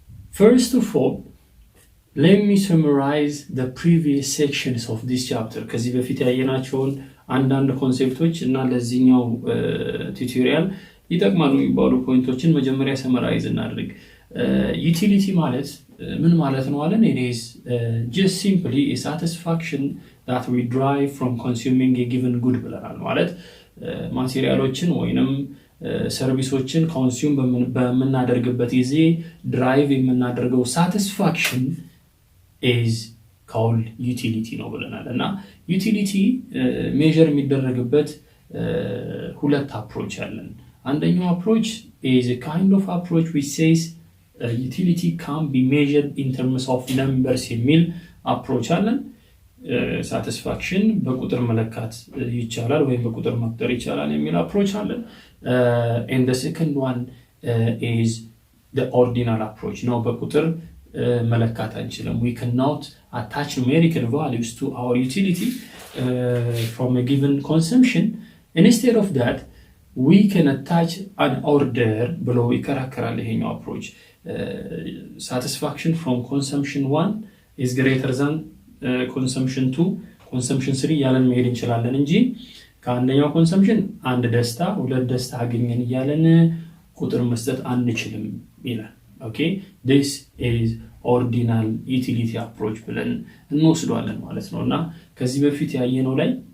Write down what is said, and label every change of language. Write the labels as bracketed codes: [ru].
[en] First of all, let me summarize the previous sections of this chapter. [am] ከዚህ በፊት ያየናቸውን አንዳንድ ኮንሴፕቶች እና ለዚህኛው ቱቶሪያል ይጠቅማሉ የሚባሉ ፖይንቶችን መጀመሪያ ሰመራይዝ እናድርግ። ዩቲሊቲ ማለት ምን ማለት ነው አለን? [en] It is just simply a satisfaction that we derive from consuming a given good [am] ብለናል። ማለት ማቴሪያሎችን ወይንም ሰርቪሶችን ኮንሱም በምናደርግበት ጊዜ ድራይቭ የምናደርገው ሳቲስፋክሽን [en] is called utility [am] ነው ብለናል። እና ዩቲሊቲ ሜዠር የሚደረግበት ሁለት አፕሮች አለን። አንደኛው አፕሮች [en] is a kind of approach which says utility can be measured in terms of numbers [am] የሚል አፕሮች አለን። ሳቲስፋክሽን በቁጥር መለካት ይቻላል ወይም በቁጥር መቁጠር ይቻላል የሚል አፕሮች አለን። [en] and the second one is the ordinal approach [am] ነው። በቁጥር መለካት አንችልም። [en] we cannot attach numerical values to our utility from a given consumption. Instead of that, we can attach an order [am] ብሎ ይከራከራል ይሄኛው [en] approach. Satisfaction from consumption 1 is greater than consumption 2, consumption 3 [am] ያለን መሄድ እንችላለን እንጂ ከአንደኛው ኮንሰምፕሽን አንድ ደስታ ሁለት ደስታ አገኘን እያለን ቁጥር መስጠት አንችልም ይላል። ኦኬ [en] this is ordinal utility approach [am] ብለን እንወስደዋለን ማለት ነው። እና ከዚህ በፊት ያየነው ላይ